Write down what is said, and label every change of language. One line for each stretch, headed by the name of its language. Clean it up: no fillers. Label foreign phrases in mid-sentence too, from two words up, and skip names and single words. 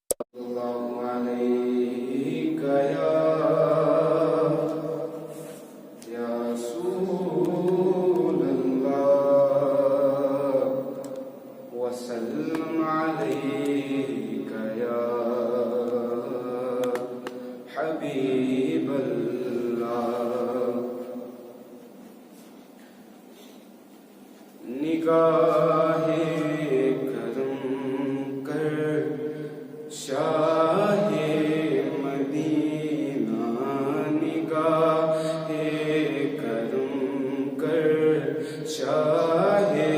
Arabic: الله عليك يا رسول الله وسلم عليك يا حبيب الله
Urdu: نگاہ کرم کر شاہ مدینہ نگاہ کرم کر شاہ